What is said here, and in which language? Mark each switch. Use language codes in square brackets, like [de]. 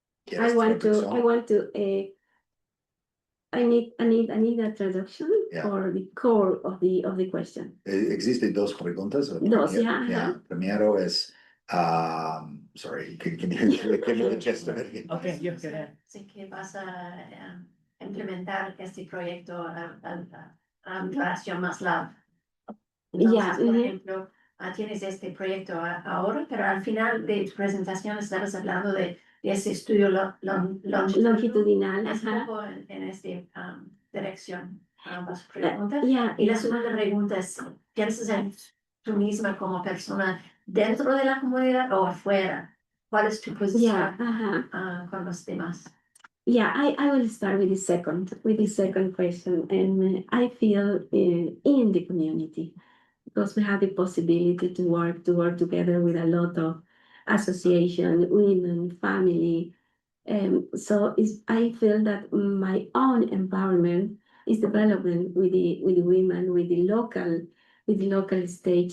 [en] I want to, I need a traduction Yeah. for the core of the question. [es] Existen dos preguntas. Dos, yeah. [en] Yeah, [es] primero es, [en] sorry, can you give me the gist of it? Okay, you go ahead. [es] Sí, que vas a implementar este proyecto a duración más larga. Entonces, por ejemplo, tienes este proyecto ahora, pero al final de tu presentación estabas hablando de ese estudio longitudinal. Es un poco en esta dirección, ambas preguntas. Y la segunda pregunta es, ¿piensas en tú misma como persona dentro de la comunidad o afuera? ¿Cuál es tu posición con los demás? [en] Yeah, I will start with the second question, and I feel in the community, because we have the possibility to work together with a lot of association, women, family. So I feel that my own empowerment is development with the women, with the local stage.